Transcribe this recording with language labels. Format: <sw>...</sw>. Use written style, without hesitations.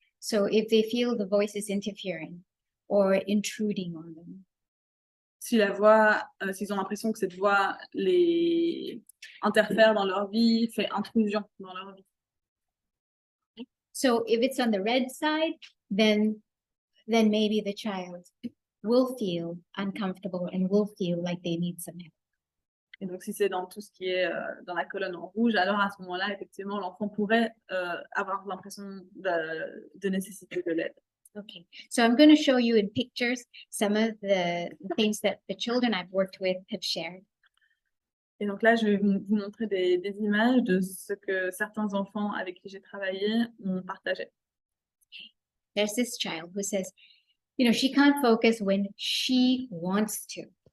<en>So if they feel the voice is interfering or intruding on them,</en> <fr>Si la voix, s'ils ont l'impression que cette voix les interfère dans leur vie, fait intrusion dans leur vie.</fr> <en>so if it's on the red side, then maybe the child will feel uncomfortable and will feel like they need some help.</en> <fr>Et donc, si c'est dans tout ce qui est dans la colonne en rouge, alors à ce moment-là, effectivement, l'enfant pourrait avoir l'impression de nécessiter de l'aide.</fr> <en>Okay, so I'm going to show you in pictures some of the things that the children I've worked with have shared.</en> <fr>Et donc là, je vais vous montrer des images de ce que certains enfants avec qui j'ai travaillé ont partagé.</fr> <en>There's this child who says, you know, she can't focus when she wants to.</en>